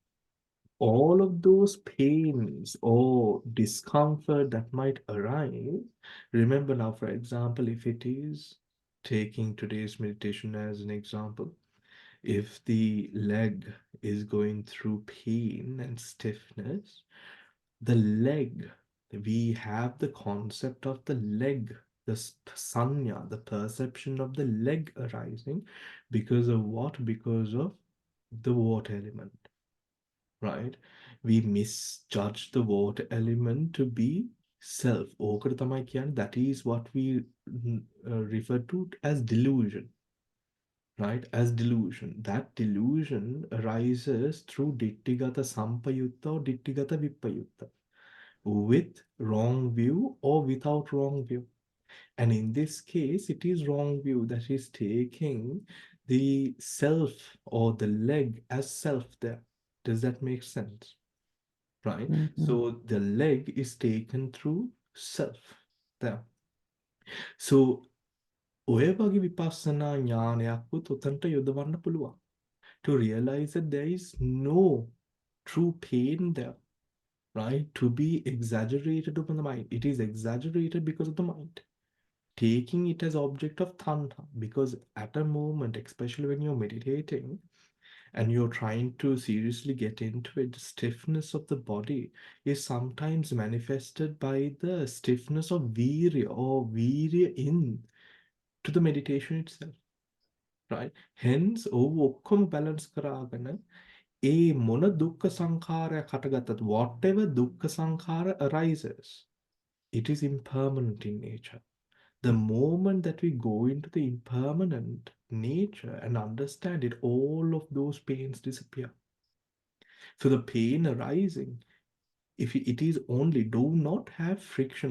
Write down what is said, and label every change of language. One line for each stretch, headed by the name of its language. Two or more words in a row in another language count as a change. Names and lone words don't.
English: all of those pains or discomfort that might arise, remember now, for example, if it is taking today's meditation as an example, if the leg is going through pain and stiffness, the leg, we have the concept of the leg, the sanya, the perception of the leg arising because of what? Because of the water element, right? We misjudge the water element to be self.
Sinhala: ඕකට තමයි කියන්නේ,
English: that is what we refer to as delusion, right? As delusion. That delusion arises through
Pali: ditthigata sampayutta
English: or
Pali: ditthigata vippayutta,
English: with wrong view or without wrong view. And in this case, it is wrong view that is taking the self or the leg as self there. Does that make sense? Right? Mhm. So the leg is taken through self there.
Sinhala: So ඔය වගේ විපස්සනා ඥානයක්වත් උතන්ට යොදවන්න පුළුවන්.
English: To realize that there is no true pain there, right? To be exaggerated upon the mind. It is exaggerated because of the mind. Taking it as object of tanha, because at a moment, especially when you're meditating and you're trying to seriously get into it, the stiffness of the body is sometimes manifested by the stiffness of virya or virya in to the meditation itself, right? Hence,
Sinhala: ඔක්කොම balance කරාගෙන ඒ මොන දුක්ඛ සංඛාරයක් හටගත්තත්,
English: whatever
Pali: dukkha sankhara
English: arises, it is impermanent in nature. The moment that we go into the impermanent nature and understand it, all of those pains disappear. So the pain arising, if it is only, do not have friction.